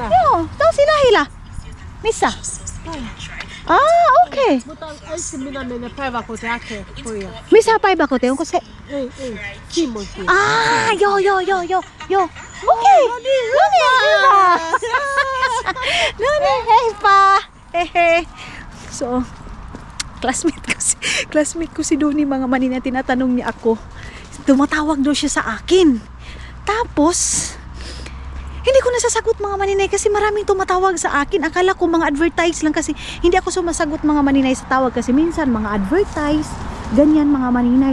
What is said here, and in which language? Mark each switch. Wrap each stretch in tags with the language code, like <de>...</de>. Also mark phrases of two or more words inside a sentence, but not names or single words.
<fi>Joo, tosi lähellä. Missä? Okei. Mutta äsken minä menen päiväkotiin hakemaan pojat. Missä päiväkoti? Onko se? Ei. Kimmoikin. Joo. Okay. Noni, Viva. Noni, hey pa. Hehe.</fi> <tl>So, classmate ko si Donnie mga manina, tinatanong niya ako. Tumatawag daw siya sa akin. Tapos, hindi ko nasasagot mga maninay kasi maraming tumatawag sa akin. Akala ko mga advertise lang kasi hindi ako sumasagot mga maninay sa tawag kasi minsan mga advertise, ganyan mga maninay.</tl>